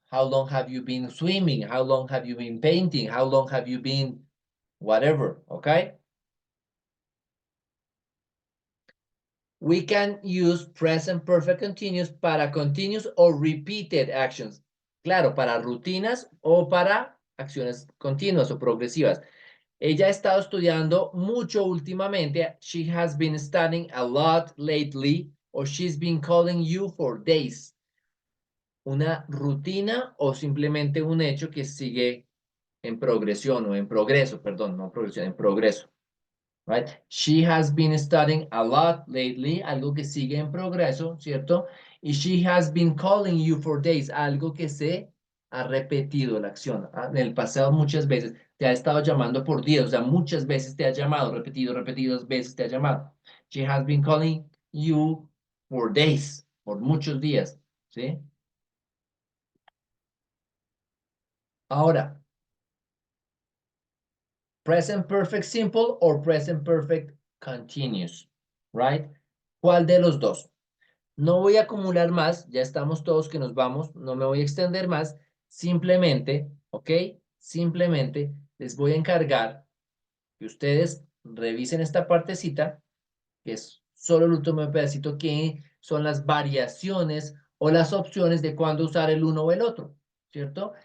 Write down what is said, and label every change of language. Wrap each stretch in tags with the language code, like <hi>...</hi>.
<en>How long have you been swimming? How long have you been painting? How long have you been whatever? Okay. We can use present perfect continuous para continuous or repeated actions.</en> <es>Claro, para rutinas o para acciones continuas o progresivas. Ella ha estado estudiando mucho últimamente. She has been studying a lot lately, or she's been calling you for days. Una rutina o simplemente un hecho que sigue en progresión o en progreso, perdón, no progresión, en progreso.</es> <en>Right? She has been studying a lot lately,</en> <es>algo que sigue en progreso, ¿cierto? Y</es> <en>she has been calling you for days,</en> <es>algo que se ha repetido la acción. En el pasado muchas veces te ha estado llamando por días, o sea, muchas veces te ha llamado, repetidas veces te ha llamado.</es> <en>She has been calling you for days,</en> <es>por muchos días, ¿sí? Ahora,</es> <en>present perfect simple or present perfect continuous, right?</en> <es>¿Cuál de los dos? No voy a acumular más, ya estamos todos que nos vamos, no me voy a extender más, simplemente, ¿ok? Simplemente les voy a encargar que ustedes revisen esta partecita, que es solo el último pedacito, que son las variaciones o las opciones de cuándo usar el uno o el otro, ¿cierto?</es>